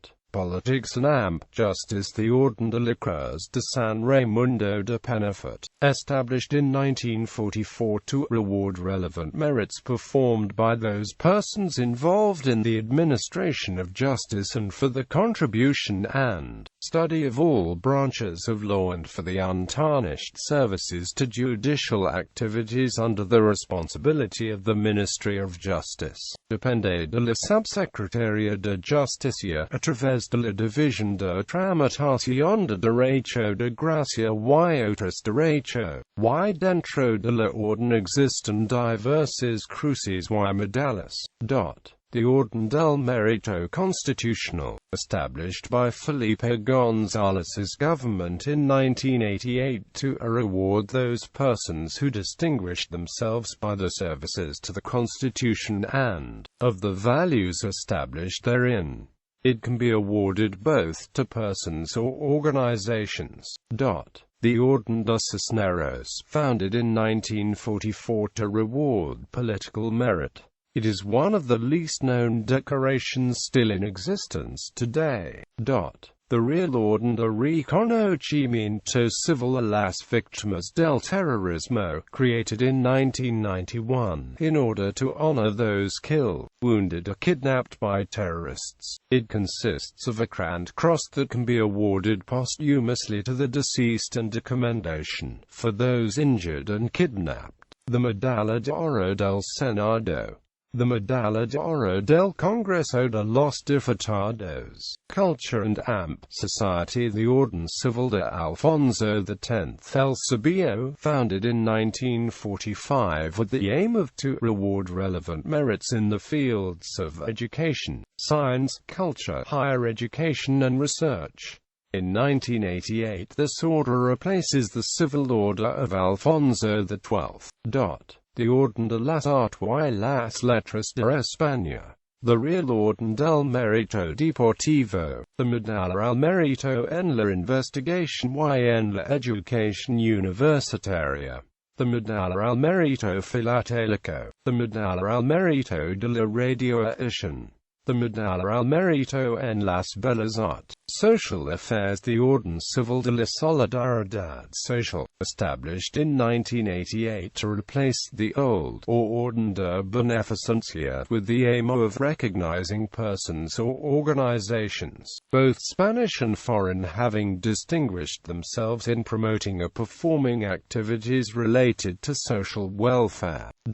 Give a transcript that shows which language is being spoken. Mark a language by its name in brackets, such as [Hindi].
[English] Politics and AMP Justice. The Orden de la Cruz de San Raimundo de Penafort, established in 1944 to reward relevant merits performed by those persons involved in the administration of justice and for the contribution and study of all branches of law and for the untarnished services to judicial activities under the responsibility of the Ministry of Justice. [Spanish] Depende de la Subsecretaría de Justicia a través de la División de Tramitación de Derecho de Gracia y otros Derecho. Y dentro de la Orden existen diversas cruces y medallas. [English] The Orden del Mérito Constitucional, established by Felipe González's government in 1988 to reward those persons who distinguished themselves by the services to the Constitution and of the values established therein. It can be awarded both to persons or organizations. The Orden de Cisneros, founded in 1944 to reward political merit. It is one of the least known decorations still in existence today. The Real Orden de Reconocimiento Civil a las Víctimas del Terrorismo, created in 1991, in order to honor those killed, wounded or kidnapped by terrorists. It consists of a grand cross that can be awarded posthumously to the deceased and a commendation for those injured and kidnapped. The Medalla de Oro del Senado. The Medalla de Oro del Congreso de los Diputados. Culture and AMP Society. The Orden Civil de Alfonso X el Sabio, founded in 1945 with the aim of to reward relevant merits in the fields of education, science, culture, higher education and research. In 1988 this order replaces the Civil Order of Alfonso XII. The Orden de las Artes y las Letras de España. The Real Orden del Mérito Deportivo. The Medalla al Mérito en la Investigación y en la Educación Universitaria. The Medalla al Mérito Filatélico. The Medalla al Mérito de la Radioedición. The Medalla al Mérito en las Bellas Artes. Social Affairs. The Orden Civil de la Solidaridad Social, established in 1988 to replace the old Orden de Beneficencia with the aim of recognizing persons or organizations, both Spanish and foreign, having distinguished themselves in promoting or performing activities related to social welfare.